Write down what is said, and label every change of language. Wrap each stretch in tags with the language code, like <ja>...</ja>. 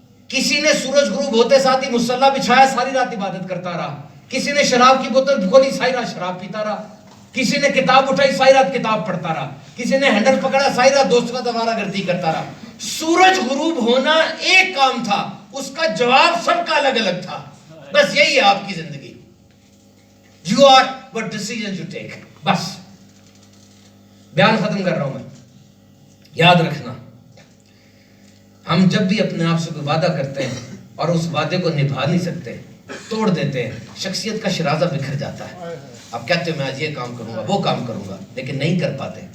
<ur>کسی نے سورج غروب ہوتے ساتھ ہی مصلی بچھایا, ساری رات عبادت کرتا رہا. کسی نے شراب کی بوتل کھولی, ساری رات شراب پیتا رہا. کسی نے کتاب اٹھائی, ساری رات کتاب پڑھتا رہا. کسی نے ہینڈل پکڑا, ساری رات دوستوں کا دوبارہ گردی کرتا رہا. سورج غروب ہونا ایک کام تھا, اس کا جواب سب کا الگ الگ تھا. بس یہی ہے آپ کی زندگی.</ur> <en>You are what decisions you take.</en> <ur>بس بیان ختم کر رہا ہوں میں. یاد رکھنا, ہم جب بھی اپنے آپ سے کوئی وعدہ کرتے ہیں اور اس وعدے کو نبھا نہیں سکتے, توڑ دیتے ہیں, شخصیت کا شرازہ بکھر جاتا ہے. آپ کہتے ہو میں آج یہ کام کروں گا, وہ کام کروں گا, لیکن نہیں کر پاتے.</ur>